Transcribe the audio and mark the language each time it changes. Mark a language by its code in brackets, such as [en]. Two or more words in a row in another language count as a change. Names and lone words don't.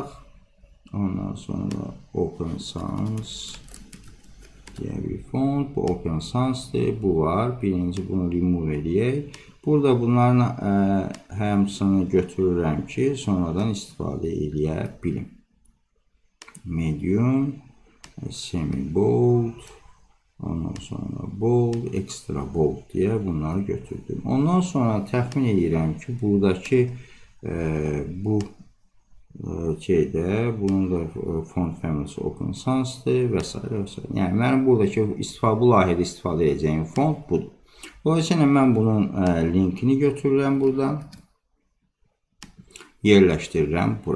[az] Ondan sonra Open Sans diye bir font. Bu Open Sans'dır. Bu var. Birinci bunu remove edəyək. Burada bunların hamısını götürürəm ki, sonradan istifadə edə bilim. [en] Medium, semi-bold, [az] ondan sonra [en] bold, extra bold [az] diye bunları götürdüm. Ondan sonra təxmin edirəm ki, buradakı bu şeydə, bunun da font familyası Open Sans'dır və s. və s. Yəni, mənim buradakı bu layihədə istifadə edəcəyim font budur. Dolayısıyla mən bunun linkini götürürəm buradan, yerləşdirirəm bura.